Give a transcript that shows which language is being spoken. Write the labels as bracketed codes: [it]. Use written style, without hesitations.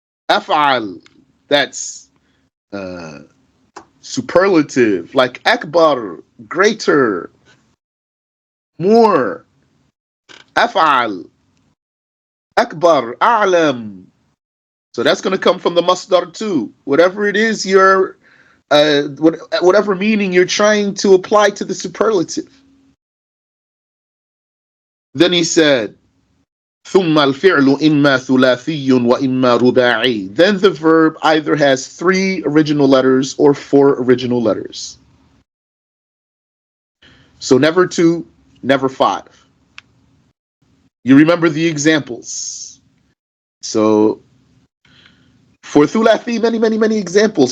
[en] Af'al, that's superlative, like akbar, greater, more. Af'al, akbar, a'lam. So that's going to come from the masdar too. Whatever it is you're whatever meaning you're trying to apply to the superlative. Then he said, [ar] ثُمَّ الْفِعْلُ إِمَّا ثُلَاثِيٌّ وَإِمَّا رُبَاعِيٌّ. [en] Then the verb either has 3 original letters or 4 original letters. So never 2, never 5. You remember the examples. So for thulathi, many examples.